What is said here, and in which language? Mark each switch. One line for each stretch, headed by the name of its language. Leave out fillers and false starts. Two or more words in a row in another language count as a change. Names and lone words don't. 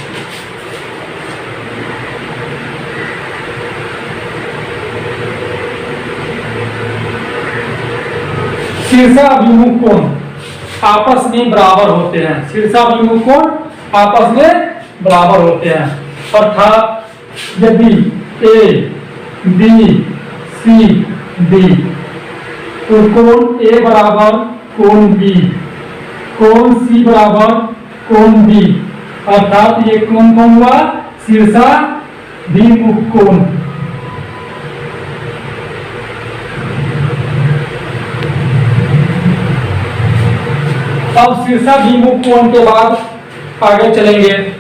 Hindi: शीर्षाभिमुख कोण आपस में बराबर होते हैं। शीर्षाभिमुख कोण आपस में बराबर होते हैं अर्थात यदि ए बी सी डी तो कोण ए बराबर कोण बी, कोण सी बराबर कोण बी अर्थात ये कोण कौन हुआ शीर्षाभिमुख कोण। अब शीर्षाभिमुख कोण के बाद आगे चलेंगे।